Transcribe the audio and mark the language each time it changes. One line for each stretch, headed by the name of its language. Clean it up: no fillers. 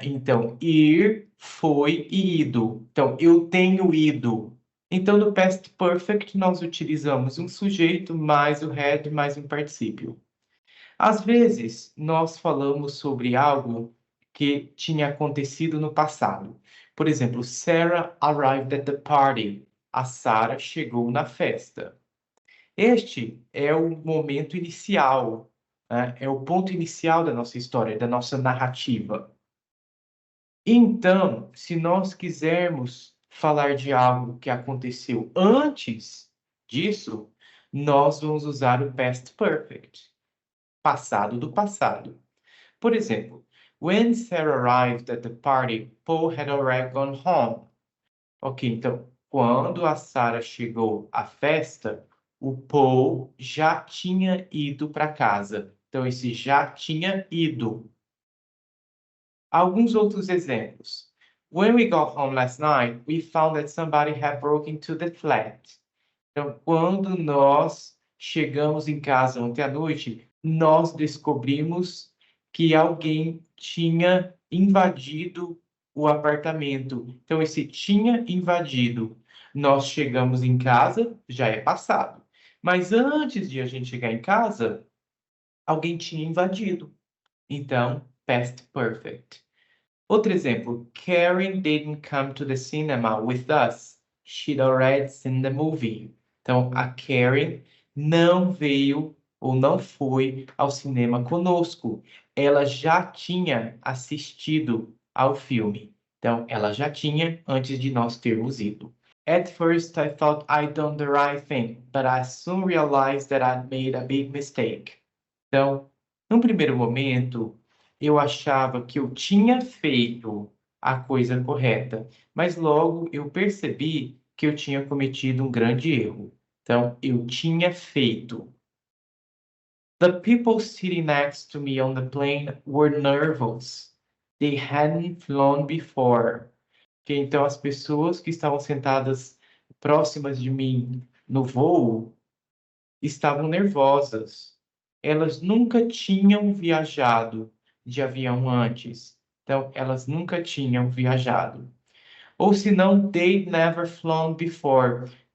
Portuguese: Então, ir, foi e ido. Então, eu tenho ido. Então, no past perfect, nós utilizamos um sujeito mais o had mais um particípio. Às vezes, nós falamos sobre algo que tinha acontecido no passado. Por exemplo,
English: Sarah arrived at the party.
Portuguese: A Sarah chegou na festa. Este é o momento inicial, né? É o ponto inicial da nossa história, da nossa narrativa. Então, se nós quisermos falar de algo que aconteceu antes disso, nós vamos usar o past perfect, passado do passado. Por exemplo,
English: when Sarah arrived at the party, Paul had already gone home.
Portuguese: Ok, então, quando a Sarah chegou à festa, o Paul já tinha ido para casa. Então, esse já tinha ido. Alguns outros exemplos.
English: When we got home last night, we found that somebody had broken into the flat.
Portuguese: Então, quando nós chegamos em casa ontem à noite, nós descobrimos que alguém tinha invadido o apartamento. Então, esse tinha invadido. Nós chegamos em casa, já é passado. Mas antes de a gente chegar em casa, alguém tinha invadido. Então, past perfect. Outro exemplo,
English: Karen didn't come to the cinema with us. She'd already seen the movie.
Portuguese: Então, a Karen não veio ou não foi ao cinema conosco. Ela já tinha assistido ao filme. Então, ela já tinha antes de nós termos ido.
English: At first, I thought I'd done the right thing, but I soon realized that I'd made a big mistake.
Portuguese: Então, num primeiro momento, eu achava que eu tinha feito a coisa correta, mas logo eu percebi que eu tinha cometido um grande erro. Então, eu tinha feito.
English: The people sitting next to me on the plane were nervous. They hadn't flown before.
Portuguese: Que então as pessoas que estavam sentadas próximas de mim no voo estavam nervosas. Elas nunca tinham viajado de avião antes. Então, elas nunca tinham viajado. Ou se não,
English: they'd never flown before.